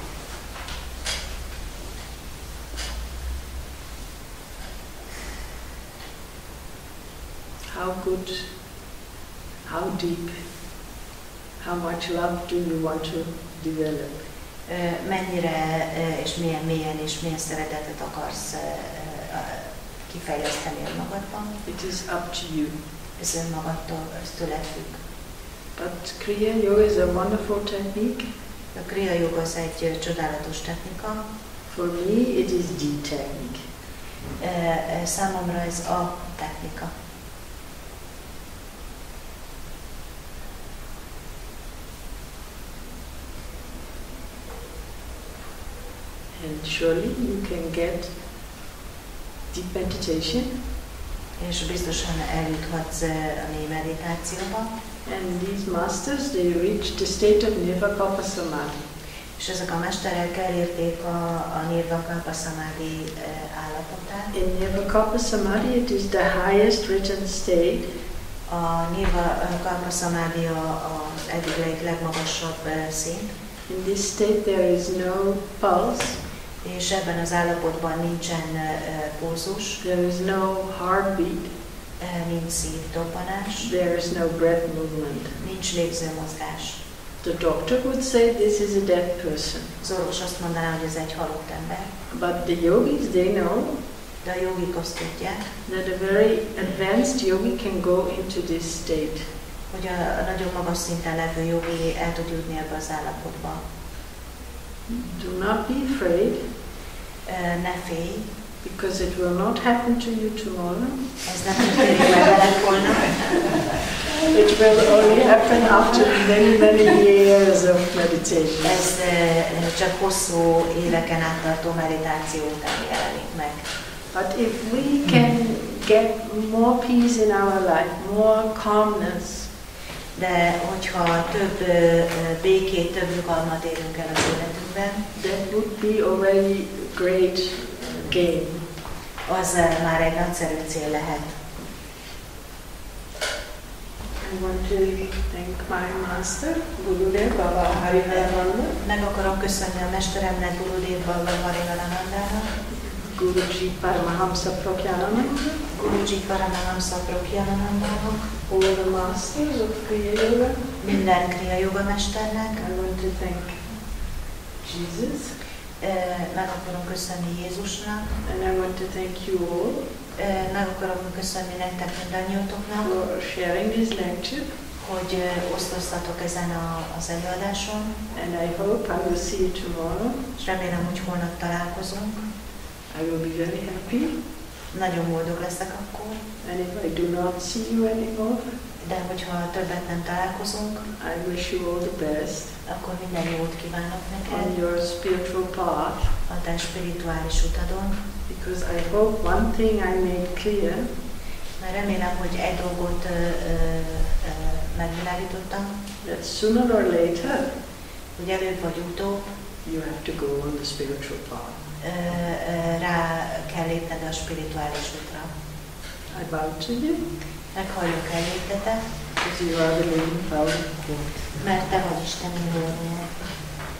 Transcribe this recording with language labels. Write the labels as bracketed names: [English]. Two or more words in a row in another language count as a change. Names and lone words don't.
[English] How good, how deep, how much love do you want to develop? [Hungarian] Mennyire és milyen mélyen és milyen szeretetet akarsz kifejleszteni önmagadban? [English] It is up to you. [Hungarian] Ez önmagadtól, ez tőled függ. [English] But Kriya Yoga is a wonderful technique. [Hungarian] A Kriya Jóga az egy csodálatos technika. [English] For me, it is the technique. [Hungarian] Számomra ez a technika. [English] And surely you can get deep meditation. [Hungarian] És biztosan eljuthatsz a mély meditációba. [English] And these masters, they reached the state of nirvikalpa samadhi. [Hungarian] És ezek a mesterek elérték a nirvikalpa samadhi állapotát. [English] In nirvikalpa samadhi, it is the highest written state. [Hungarian] A nirvikalpa samadhi az egyik legmagasabb szint. [English] In this state there is no pulse. [Hungarian] És ebben az állapotban nincsen pulzus. [English] There is no heartbeat. [Hungarian] Nincs szívdobbanás. [English] There is no breath movement. [Hungarian] Nincs légzőmozgás. [English] The doctor would say this is a dead person. [Hungarian] Az orvos azt mondaná, hogy ez egy halott ember. [English] But the yogis, they know [Hungarian] de a jogik azt tudják, [English] that a very advanced yogi can go into this state. [Hungarian] Hogy a nagyon magas szinten levő jogi el tud jutni ebbe az állapotba. [English] Do not be afraid. [Hungarian] Ne félj. [English] Because it will not happen to you tomorrow. [Hungarian] Ez nem történik meg veled holnap. [English] It will only happen after many, many years of meditation. [Hungarian] Ez csak hosszú éveken áttartó meditáció után jelenik meg. [English] But if we can get more peace in our life, more calmness, [Hungarian] de hogyha több békét, több nyugalmat érünk el az életünkben, [English] that would be already great gain. [Hungarian] Az már egy nagyszerű cél lehet. [English] I want to thank my master, Gurudev Baba Harivalananda. [Hungarian] Meg akarom köszönni a mesteremnek, Gurudev Baba Harivalanandának. [English] Guruji Paramahamsa Prokyanananda. [Hungarian] Guruji Paramahamsa Prokyananandának. [English] All the masters of Kriya Jóga. [Hungarian] Minden Kriya Jóga mesternek. [English] I want to thank Jesus. [Hungarian] Meg akarom köszönni Jézusnak. [English] And I want to thank you all. [Hungarian] Meg akarom köszönni nektek mindannyiótoknak. [English] For sharing this lecture. [Hungarian] Hogy osztoztatok ezen az előadáson. [English] And I hope I will see you tomorrow. [Hungarian] És remélem, hogy holnap találkozunk. [English] I will be very happy. [Hungarian] Nagyon boldog leszek akkor. [English] And if I do not see you anymore, [Hungarian] de hogyha többet nem találkozunk, [English] I wish you all the best. [Hungarian] Akkor minden jót kívánok neked. [English] On your spiritual path. [Hungarian] A te spirituális utadon. [English] Because I hope one thing I made clear. [Hungarian] Mert remélem, hogy egy dolgot megvilágítottam. [English] That sooner or later, [Hungarian] hogy előbb vagy utóbb, [English] you have to go on the spiritual path. [Hungarian] Rá kell lépned a spirituális útra. [English] I bow to you. [Hungarian] Meghalljuk elétetek. [English] Because you are the living power of God. [Hungarian] Mert te vagy Isten élője.